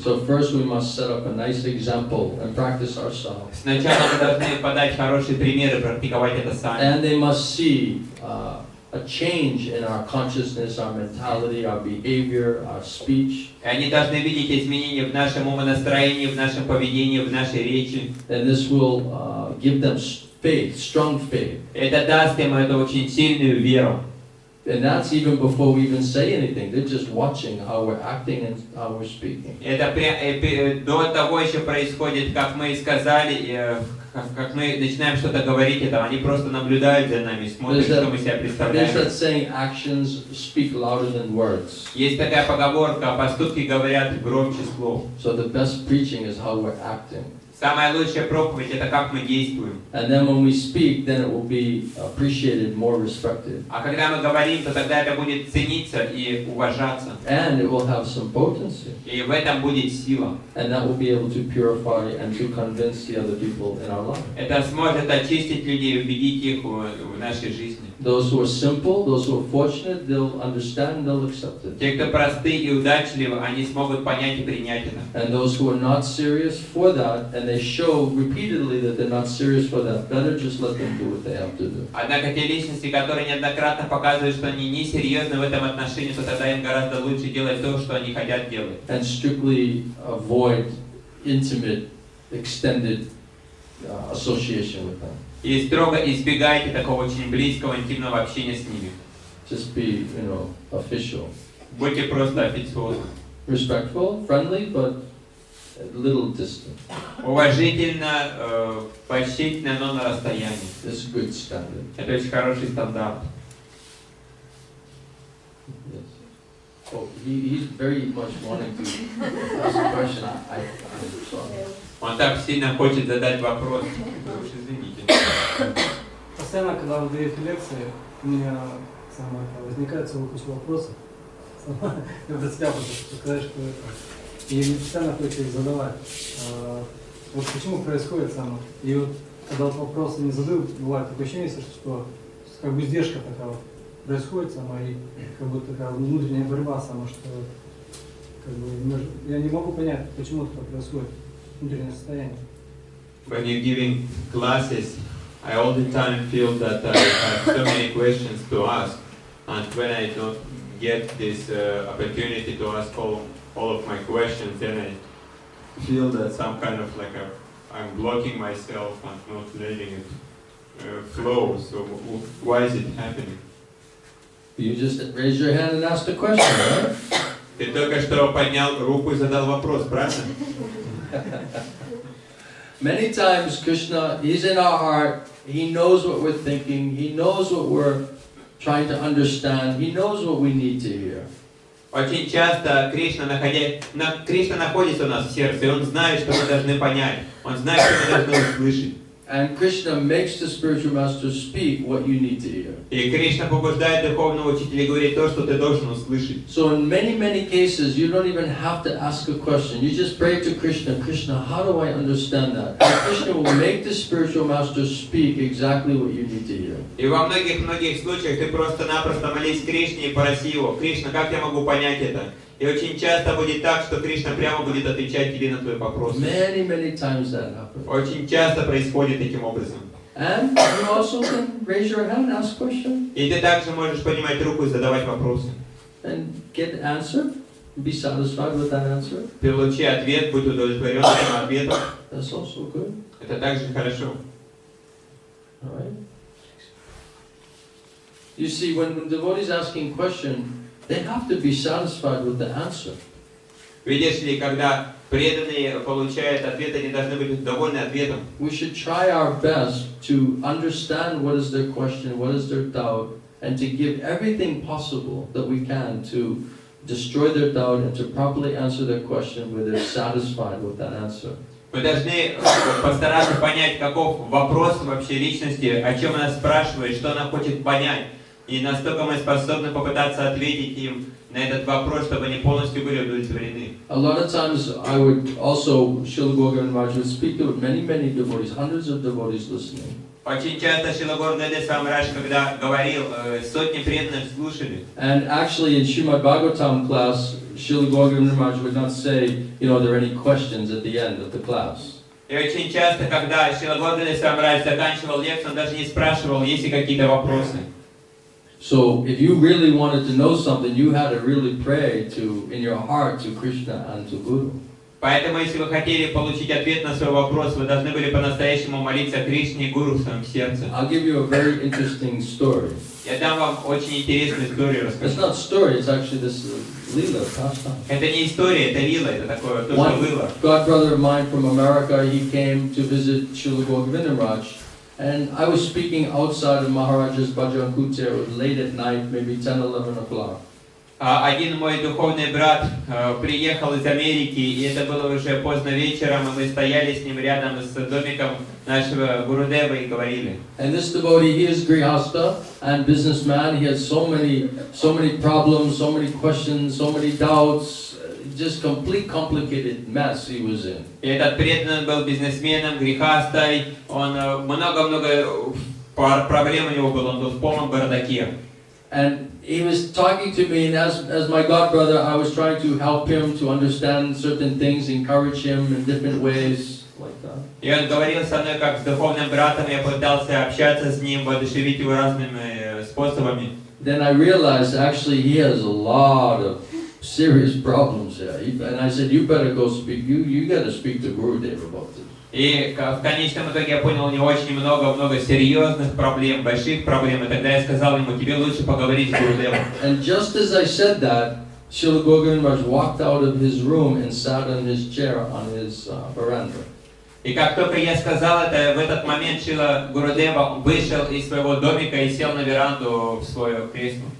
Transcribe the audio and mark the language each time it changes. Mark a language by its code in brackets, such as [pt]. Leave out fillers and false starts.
[en] So first we must set up a nice example and practice ourselves. [ru] Сначала мы должны подать хороший пример и практиковать это сами. [en] And they must see a a change in our consciousness, our mentality, our behavior, our speech. [ru] И они должны видеть изменения в нашем умонастроении, в нашем поведении, в нашей речи. [en] And this will give them faith, strong faith. [ru] Это даст им эту очень сильную веру. [en] And that's even before we even say anything. They're just watching how we're acting and how we're speaking. [ru] Это до того еще происходит, как мы сказали, как мы начинаем что-то говорить, это они просто наблюдают за нами, смотрят, что мы себя представляем. [en] There's that saying, actions speak louder than words. [ru] Есть такая поговорка, поступки говорят громче слов. [en] So the best preaching is how we're acting. [ru] Самая лучшая проповедь это как мы действуем. [en] And then when we speak, then it will be appreciated, more respected. [ru] А когда мы говорим, то тогда это будет цениться и уважаться. [en] And it will have some potency. [ru] И в этом будет сила. [en] And that will be able to purify and to convince the other people in our life. [ru] Это сможет очистить людей, убедить их в нашей жизни. [en] Those who are simple, those who are fortunate, they'll understand, they'll accept it. [ru] Те, кто простые и удачливы, они смогут понять и принять это. [en] And those who are not serious for that, and they show repeatedly that they're not serious for that, better just let them do what they have to do. [ru] Однако те личности, которые неоднократно показывают, что они не серьезны в этом отношении, то тогда им гораздо лучше делать то, что они хотят делать. [en] And strictly avoid intimate, extended association with them. [ru] И строго избегайте такого очень близкого, интимного общения с ними. [en] Just be, official. [ru] Будьте просто официозны. [en] Respectful, friendly, but a little distant. [ru] Уважительно, почтительно, но на расстоянии. [en] It's a good standard. [ru] Это очень хороший стандарт. [en] Yes. Oh, he's very much wanting to ask a question. I'm sorry. [ru] Он так сильно хочет задать вопрос. Вы уж извините. Постоянно, когда вы даете лекции, у меня возникает целый куча вопросов. Я про себя просто сказать, что это. И мне постоянно хочется их задавать. Вот почему происходит само. И вот когда вот вопросы не задают, бывает такое ощущение, что как бы издержка такая вот происходит сама, и как будто такая внутренняя борьба сама, что как бы я не могу понять, почему это происходит, внутреннее состояние. [en] When you're giving classes, I all the time feel that I have so many questions to ask, and when I don't get this opportunity to ask all of my questions, then I feel that some kind of like I'm blocking myself and not letting it flow. So why is it happening? You just raise your hand and ask the question, right? [ru] Ты только что поднял руку и задал вопрос, правильно? [en] Many times Krishna, He's in our heart, He knows what we're thinking, He knows what we're trying to understand, He knows what we need to hear. [ru] Очень часто Кришна находится у нас в сердце, и Он знает, что мы должны понять, Он знает, что мы должны услышать. [en] And Krishna makes the spiritual master speak what you need to hear. [ru] И Кришна побуждает духовного учителя говорить то, что ты должен услышать. [en] So in many cases, you don't even have to ask a question. You just pray to Krishna, Krishna, how do I understand that? And Krishna will make the spiritual master speak exactly what you need to hear. [ru] И во многих случаях ты просто-напросто молись Кришне и проси его: Кришна, как я могу понять это? И очень часто будет так, что Кришна прямо будет отвечать тебе на твой вопрос. [en] Many times that happens. [ru] Очень часто происходит таким образом. [en] And you also can raise your hand, ask questions. [ru] И ты также можешь поднимать руку и задавать вопросы. [en] And get an answer. Be satisfied with that answer. [ru] Получи ответ, будь удовлетворен этим ответом. [en] That's also good. [ru] Это также хорошо. [en] All right. You see, when devotees asking question, they have to be satisfied with the answer. [ru] Видишь ли, когда преданные получают ответ, они должны быть довольны ответом. [en] We should try our best to understand what is their question, what is their doubt, and to give everything possible that we can to destroy their doubt and to properly answer their question where they're satisfied with that answer. [ru] Мы должны постараться понять, каков вопрос вообще личности, о чем она спрашивает, что она хочет понять. И насколько мы способны попытаться ответить им на этот вопрос, чтобы они полностью были удовлетворены. [en] A lot of times I would also, Srila Govinda Maharaj would speak to many devotees, hundreds of devotees listening. [ru] Очень часто Шрила Гурдева Самараш, когда говорил, сотни преданных слушали. [en] And actually in Srimad Bhagavatam class, Srila Govinda Maharaj would not say, there are any questions at the end of the class. [ru] И очень часто, когда Шрила Гурдева Самараш заканчивал лекцию, он даже не спрашивал, есть ли какие-то вопросы. [en] So if you really wanted to know something, you had to really pray to, in your heart, to Krishna and to Guru. [ru] Поэтому, если вы хотели получить ответ на свой вопрос, вы должны были по-настоящему молиться Кришне и Гуру в своем сердце. [en] I'll give you a very interesting story. [ru] Я дам вам очень интересную историю, [en] It's [ru] расскажу. [en] not story, it's actually this Lila pastime. [ru] Это не история, это лила, это такое то, что [en] One [ru] было. [en] god brother of mine from America, he came to visit Srila Govindaraj, and I was speaking outside of Maharaja's Bhajan Kutir. It was late at night, maybe 10, 11 o'clock. [ru] Один мой духовный брат приехал из Америки, и это было уже поздно вечером, и мы стояли с ним рядом с домиком нашего Гурудева и говорили. [en] And this devotee, he is grihasta and businessman. He has so many problems, so many questions, so many doubts. Just complete complicated mess he was in. [ru] И этот преданный был бизнесменом, грехастой, он много-много проблем у него было, он был в полном бардаке. [en] And he was talking to me, and as my god brother, I was trying to help him to understand certain things, encourage him in different ways, like that. [ru] И он говорил со мной как с духовным братом, я пытался общаться с ним, воодушевить его разными способами. [en] Then I realized actually he has a lot of serious problems here. And I said, you better go speak, you got to speak to Gurudev about this. [ru] И в конечном итоге я понял, у него очень много серьезных проблем, больших проблем, и тогда я сказал ему, тебе лучше поговорить с Гурудевом. [en] And just as I said that, Srila Govindaraj walked out of his room and sat on his chair on his veranda. [ru] И как только я сказал это, в этот момент Шрила Гурудева вышел из своего домика и сел на веранду в свое кресло.